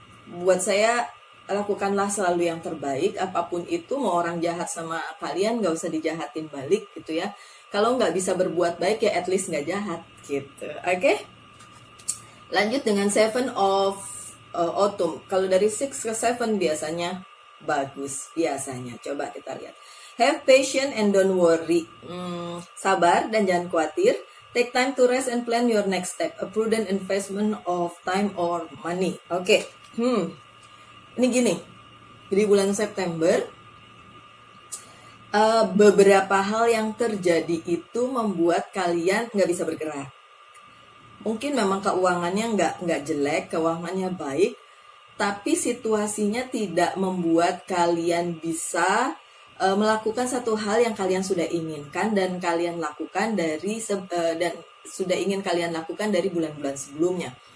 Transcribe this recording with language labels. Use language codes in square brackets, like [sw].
[id] Buat saya, lakukanlah selalu yang terbaik, apapun itu, mau orang jahat sama kalian gak usah dijahatin balik gitu ya. Kalau nggak bisa berbuat baik ya at least nggak jahat gitu. Oke? Lanjut dengan Seven of Autumn. Kalau dari 6 ke 7 biasanya bagus. Biasanya. Coba kita lihat. [en] Have patience and don't worry. [id] Sabar dan jangan khawatir. [en] Take time to rest and plan your next step. A prudent investment of time or money. [id] Oke. Ini gini. Di bulan September, beberapa hal yang terjadi itu membuat kalian nggak bisa bergerak. Mungkin memang keuangannya nggak jelek, keuangannya baik, tapi situasinya tidak membuat kalian bisa melakukan satu hal yang kalian sudah inginkan dan kalian lakukan dan sudah ingin kalian lakukan dari bulan-bulan sebelumnya.